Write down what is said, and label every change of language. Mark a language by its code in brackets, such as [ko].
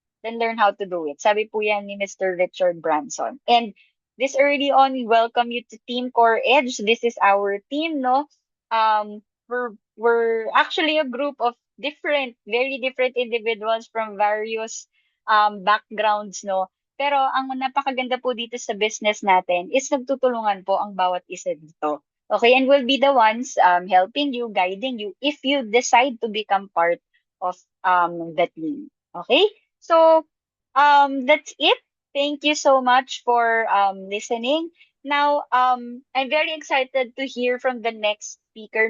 [en] Then learn how to do it. [tl] Sabi po yan ni [en] Mr. Richard Branson. And this early on, we welcome you to Team Core Edge. This is our team, no? We're actually a group of very different individuals from various backgrounds, no? [tl] Pero ang napakaganda po dito sa business natin is nagtutulungan po ang bawat isa dito. [en] Okay, and we'll be the ones helping you, guiding you if you decide to become part of the team. Okay? So, that's it. Thank you so much for listening. Now, I'm very excited to hear from the next speaker.